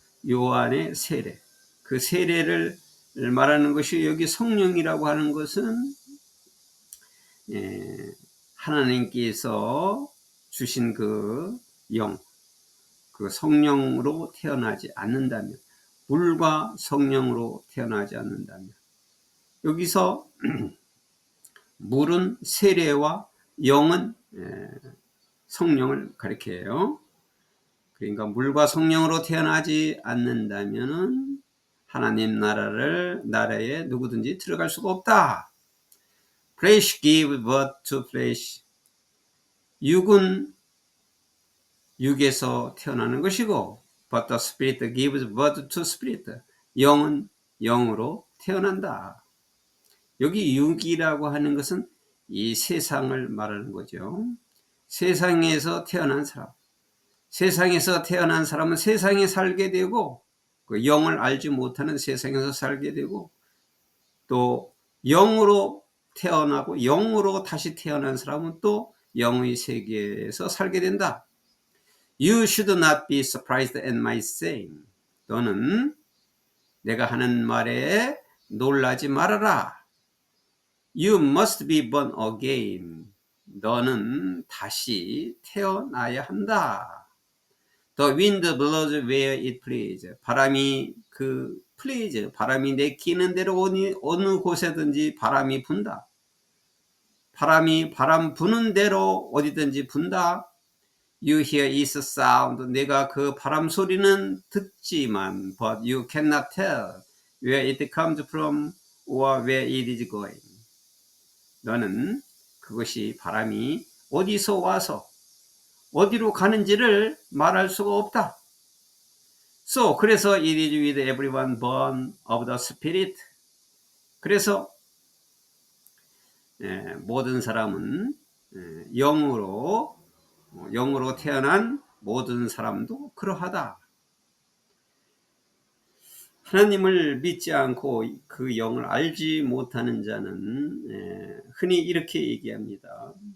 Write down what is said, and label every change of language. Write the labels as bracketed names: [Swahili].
[Korean] 요한의 세례. 그 세례를 말하는 것이, 여기 성령이라고 하는 것은 하나님께서 주신 그 영, 그 성령으로 태어나지 않는다면, 물과 성령으로 태어나지 않는다면, 여기서 물은 세례와 영은 성령을 가리켜요. 그러니까 물과 성령으로 태어나지 않는다면은 하나님 나라에 누구든지 들어갈 수가 없다. [English] Flesh give birth to flesh. [Korean] 육은 육에서 태어나는 것이고, [English] but the spirit gives birth to spirit. [Korean] 영은 영으로 태어난다. 여기 육이라고 하는 것은 이 세상을 말하는 거죠. 세상에서 태어난 사람. 세상에서 태어난 사람은 세상에 살게 되고, 그 영을 알지 못하는 세상에서 살게 되고, 또 영으로 태어나고 영으로 다시 태어난 사람은 또 영의 세계에서 살게 된다. [English] You should not be surprised at my saying. [Korean] 너는 내가 하는 말에 놀라지 말아라. [English] You must be born again. [Korean] 너는 다시 태어나야 한다. [English] The wind blows where it pleases. [Korean] 바람이 please, 바람이 내키는 대로 어느 곳에든지 바람이 분다. 바람 부는 대로 어디든지 분다. [English] You hear its sound. [Korean] 내가 그 바람 소리는 듣지만, [English] but you cannot tell where it comes from or where it is going. [Korean] 너는 그것이 바람이 어디서 와서 어디로 가는지를 말할 수가 없다. [English] So, [Korean] 그래서 [English] it is with everyone born of the Spirit. [Korean] 그래서 모든 사람은 영으로 태어난 모든 사람도 그러하다. 하나님을 믿지 않고 그 영을 알지 못하는 자는 흔히 이렇게 얘기합니다.